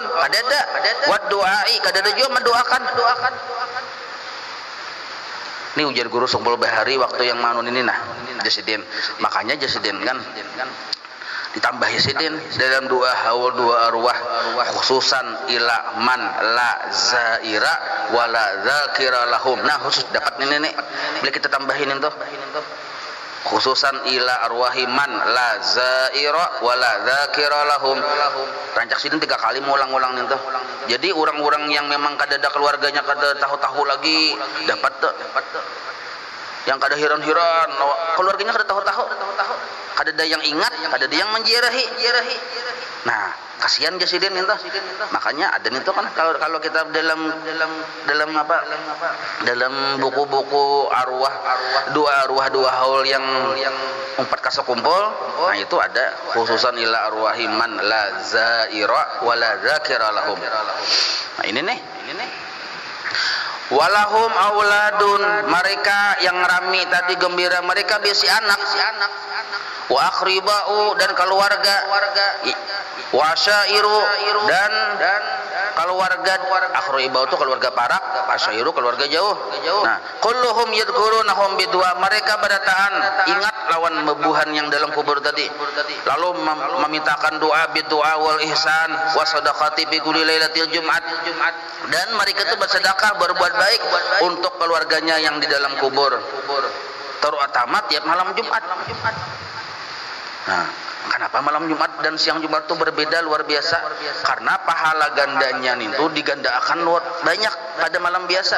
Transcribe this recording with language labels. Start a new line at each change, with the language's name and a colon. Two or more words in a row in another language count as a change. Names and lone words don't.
Banjar: Kadada wad du'ai, kadada juga mendoakan. Ini ujar guru Sumpul Bahari waktu yang manun ini Jasidin. Makanya Jasidin kan ditambahi sidin dalam dua haul dua arwah
Arabic: خصوصا إلى من لا زائر ولا ذاكر لهم.
Banjar: Nah, khusus dapat ini boleh kita tambahin itu.
Arabic: خصوصا إلى أرواح من لا زائر ولا ذاكر لهم.
Banjar: Rancak sidin 3 kali ngulang-ulang itu. Jadi orang-orang yang memang kada ada keluarganya, kada tahu-tahu lagi dapat tuh. Yang kada hiran-hiran, keluarganya kada tahu-tahu. Kada ada yang ingat, kada ada yang menziarahi. Nah, kasihan Jasidin itu. Makanya ada itu kan kalau kita dalam apa? Dalam buku-buku arwah dua haul yang 4 kasa kumpul, nah itu ada
Arabic: خصوصا إلى أرواح من لا زائر ولا ذاكر لهم.
Banjar: Nah, ini nih.
Arabic: ولهم أولاد,
Banjar: mereka yang rami tadi gembira, mereka bisi anak.
Arabic: وأقرباء,
Banjar: dan keluarga.
Arabic: وعشائر,
Banjar: dan keluarga aqribau itu keluarga parak, asyairu keluarga jauh. Nah,
Arabic: كلهم يذكرونهم بدعاء,
Banjar: mereka berataan ingat lawan mebuhan yang dalam kubur tadi. Lalu memintakan doa
Arabic: بدعاء والإحسان وصدقة بكل ليلة الجمعة.
Banjar: Dan mereka itu bersedekah berbuat baik untuk keluarganya yang di dalam kubur. Terutama tiap malam Jumat. Nah, kenapa malam Jumat dan siang Jumat itu berbeda luar biasa? Karena pahala gandanya itu digandakan luar banyak pada malam biasa.